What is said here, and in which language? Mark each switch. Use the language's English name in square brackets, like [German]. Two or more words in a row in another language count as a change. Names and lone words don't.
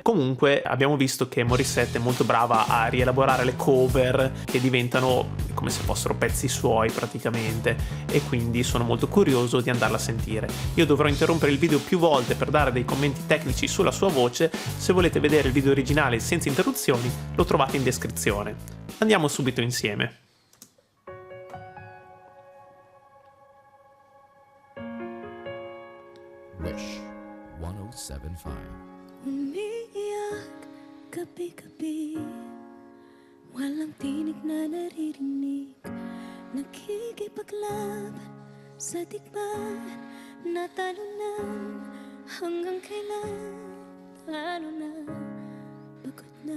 [Italian] Comunque abbiamo visto che Morissette è molto brava a rielaborare le cover che diventano come se fossero pezzi suoi praticamente, e quindi sono molto curioso di andarla a sentire. Io dovrò interrompere il video più volte per dare dei commenti tecnici sulla sua voce. Se volete vedere il video originale senza interruzioni lo trovate in descrizione. Andiamo subito insieme. Wish 1075. [Filipino] Umiiyak gabi-gabi, walang tinig na naririnig, nakikipaglaban sa tikman, natalunan hanggang kailan, ano na, pagod na.